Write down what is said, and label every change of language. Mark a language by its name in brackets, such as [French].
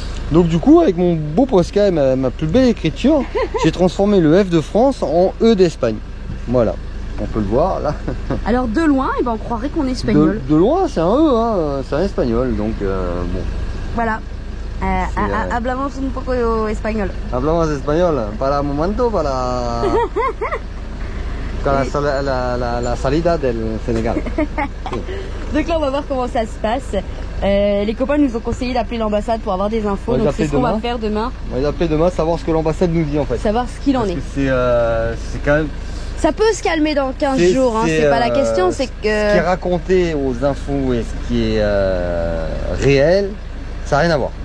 [French] Donc du coup avec mon beau Posca et ma plus belle écriture, j'ai transformé le F de France en E d'Espagne. Voilà, on peut le voir là. Alors de loin, eh ben, on croirait qu'on est espagnol. De loin, c'est un E, hein, c'est un espagnol, donc bon. Voilà. [Spanish] Hablamos un poco espagnol. Hablamos espagnol, para momento, para la salida del Sénégal. [French] Donc là, on va voir comment ça se passe. Les copains nous ont conseillé d'appeler l'ambassade pour avoir des infos, donc c'est ce qu'on va faire demain. On va les appeler demain, savoir ce que l'ambassade nous dit en fait. Savoir ce qu'il en est. C'est quand même... Ça peut se calmer dans 15 jours, hein, c'est pas la question, c'est que... Ce qui est raconté aux infos et ce qui est réel, ça n'a rien à voir.